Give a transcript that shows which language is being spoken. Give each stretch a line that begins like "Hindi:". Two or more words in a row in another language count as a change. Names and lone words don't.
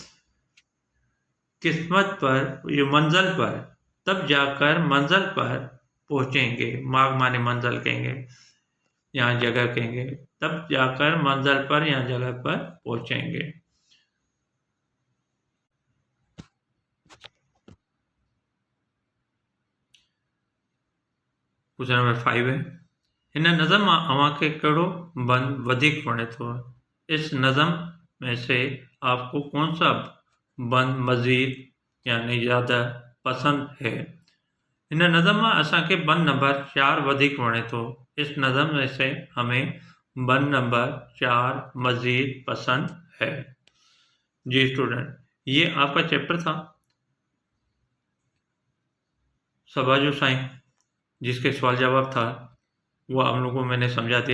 Urdu: قسمت پر، یہ منزل پر، تب جا کر منزل پر پہنچیں گے، مارگ مانے منزل کہیں گے، یہاں جگہ کہیں گے، تب جا کر منزل پر، یہاں جگہ پر پہنچیں گے.
English: question number 5 है,
Sindhi: हिन नज़म मां अव्हांखे कहिड़ो बंद वधीक वणे थो?
Urdu: اس نظم میں سے آپ کو کون سا بند مزید یعنی زیادہ پسند ہے?
Sindhi: हिन नज़म मां असांखे बंद नंबर 4 वधीक वणे थो।
Urdu: اس نظم میں سے ہمیں بند نمبر 4 مزید پسند ہے. جی اسٹوڈنٹ، یہ آپ کا چیپٹر تھا سبھا جو سائیں، جس کے سوال جواب تھا وہ آپ لوگوں کو میں نے سمجھا دیا.